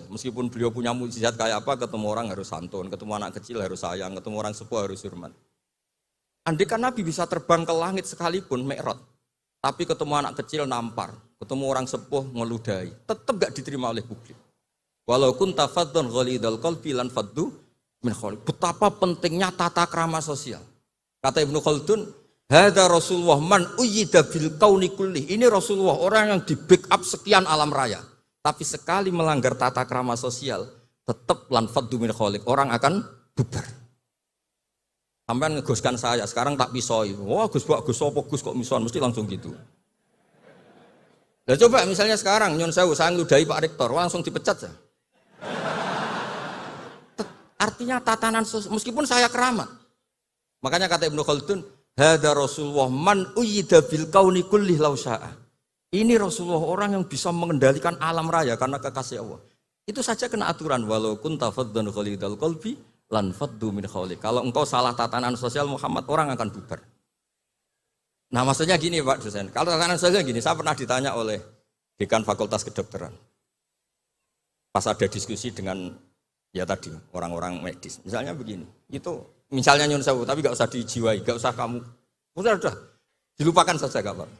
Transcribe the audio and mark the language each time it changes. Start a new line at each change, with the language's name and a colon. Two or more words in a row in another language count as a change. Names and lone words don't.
Indonesian: Meskipun beliau punya mukjizat kayak apa, ketemu orang harus santun, ketemu anak kecil harus sayang, ketemu orang sepuh harus hormat. Andaikan Nabi bisa terbang ke langit sekalipun Mi'raj, tapi ketemu anak kecil nampar, ketemu orang sepuh ngeludahi, tetap gak diterima oleh publik.
Arabic: ولو كنت فظا غليظ القلب لانفضوا من حولك.
Indonesian: Betapa pentingnya tata krama sosial.
Arabic: Kata Ibnu Khaldun, هذا رسول الله من أيد بالكون كله.
Indonesian: Ini Rasulullah orang yang di backup sekian alam raya. Tapi sekali melanggar tata krama sosial, tetap
Arabic: لانفضوا من حولك.
Indonesian: Orang akan bubar. Sampai ngegoskan saya, sekarang tak pisoi. Wah Gus apa Gus kok mison, mesti langsung gitu. Nah coba misalnya sekarang,
Javanese: nyun sewu,
Indonesian: saya ngeludahi Pak Rektor, langsung dipecat ya. Artinya tatanan sosial, meskipun saya keramat. Makanya kata
Arabic: Ibnu Khaldun, هذا رسول الله من أيد بالكون كله لو شاء.
Indonesian: Ini Rasulullah orang yang bisa mengendalikan alam raya karena kekasih Allah. Itu saja kena aturan,
Arabic: ولو كنت فظا غليظ القلب لانفضوا من حولك.
Indonesian: Kalau engkau salah tatanan sosial Muhammad, orang akan bubar. Nah maksudnya gini Pak dosen, kalau tatanan sosial gini, saya pernah ditanya oleh dekan Fakultas Kedokteran. Pas ada diskusi dengan ya tadi orang-orang medis, misalnya begini, itu misalnya
Javanese: nyun sewu,
Indonesian: tapi gak usah dijiwai, gak usah kamu, udah dilupakan saja gak apa.